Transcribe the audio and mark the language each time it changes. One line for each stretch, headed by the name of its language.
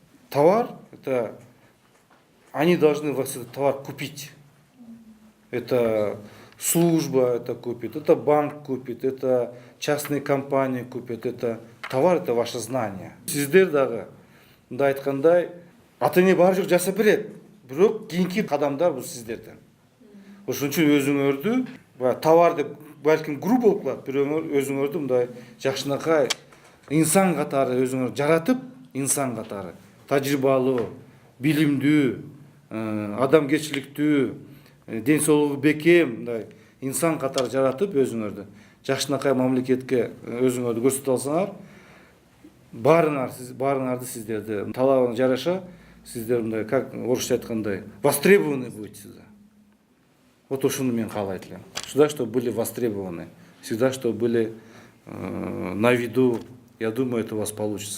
Russian: Товар это они должны вас этот товар купить. Это служба это купит, это банк купит, это частные компании купят, это товар, это ваше знание.
Kyrgyz: Сиздер дагы мындай айткандай ата эне баары жок жасап берет. Бирок кийинки кадамдар бул сиздерден. Ошон үчүн өзүңөрдү товар деп балким грубо болуп калат, бирок өзүңөрдү мындай жакшынакай инсан катары өзүңөр жаратып, инсан катары тажрыйбалуу, билимдүү, адамгерчиликтүү, ден соолугу бекем, мындай инсан катары жаратып өзүңөрдү жакшынакай мамлекетке өзүңөрдү көрсөтө алсаңар, баарыңарды сиздерди талабыңа жараша сиздер мындай как орусча айткандай
Russian: востребованы будете. Вот
Kyrgyz: ошону мен каалайт элем.
Russian: Всегда, чтобы были востребованы, всегда, чтобы были на виду. Я думаю, это у вас получится.